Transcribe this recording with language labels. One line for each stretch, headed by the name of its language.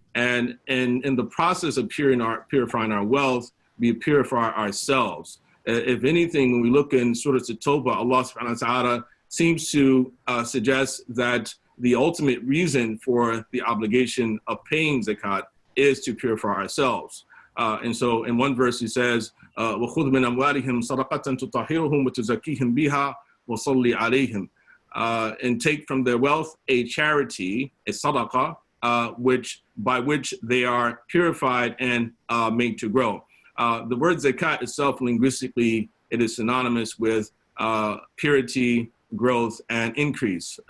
English: And in the process of purifying our wealth, we purify ourselves. If anything, when we look in Surah At-Tawbah, Allah subhanahu wa ta'ala seems to suggest that the ultimate reason for the obligation of paying zakat is to purify ourselves. And so in one verse He says,
Arabic: وَخُذْ مِنْ أَمْوَالِهِمْ صَدَقَةً تُطَهِّرُهُمْ وَتُزَكِّيهِمْ بِهَا وَصَلِّ عَلَيْهِمْ.
English: And take from their wealth a charity, a sadaqah, by which they are purified and made to grow. The word zakat itself, linguistically, it is synonymous with purity, growth, and increase.